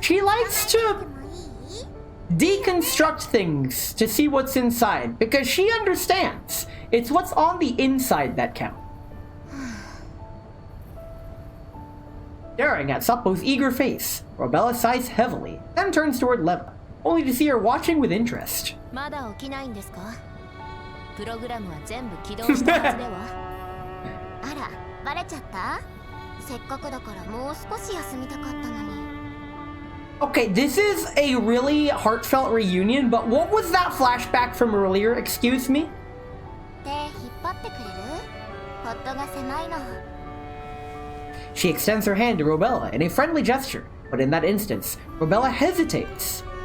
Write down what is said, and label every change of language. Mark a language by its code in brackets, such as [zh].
[en] She likes to deconstruct things to see what's inside, because she understands. It's what's on the inside that counts. Staring at Sapo's eager face, Robella sighs heavily, then turns toward Leva, only to see her watching with interest. [ja] まだ起きないんですかプログラムは全部起動したはずではあらバレちゃったせっかくだからもう少し休みたかったのに [en] Okay, this is a really heartfelt reunion, but what was that flashback from earlier? Excuse me? [ja] 手引っ張ってくれるポットが狭いの [en] She extends her hand to Robella in a friendly gesture, but in that instance, Robella hesitates.